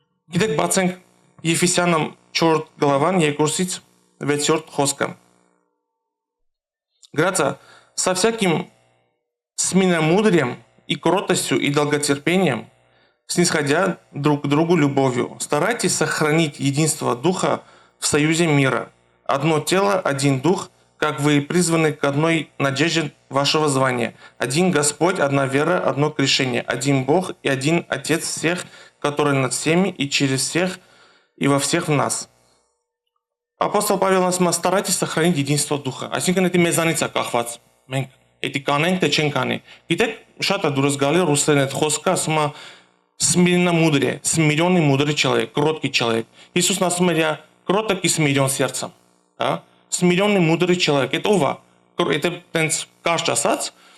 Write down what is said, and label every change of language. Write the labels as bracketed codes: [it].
[hy] Գիտեք, բացենք Եփեսյանը 4 գլավան 2-ից 6-րդ խոսքը։ [ru] Грация со всяким смиренномудрием и кротостью и долготерпением, снисходя друг к другу любовью, старайтесь сохранить единство Духа в союзе мира. Одно тело, один Дух, как вы призваны к одной надежде вашего звания. Один Господь, одна вера, одно крещение. Один Бог и один Отец всех, который над всеми и через всех и во всех в нас. [hy] Ապոստոլ Պավելն ասում է, [ru] старайтесь сохранить единство Духа։ [hy] Այսինքն դա մեզանից է կախված։ Մենք դա կանենք, թե չենք անի։ Գիտեք, շատ է դուրս գալի ռուսերեն այդ խոսքը, ասում է [ru] смиренномудрие, смиренный мудрый человек, кроткий человек։ [hy] Հիսուսն ասում էր, [ru] я кроток и смирен сердцем, [hy] հա։ [ru] Смиренный мудрый человек, это [hy] ով է։ Եթե տենց կարճ ասած,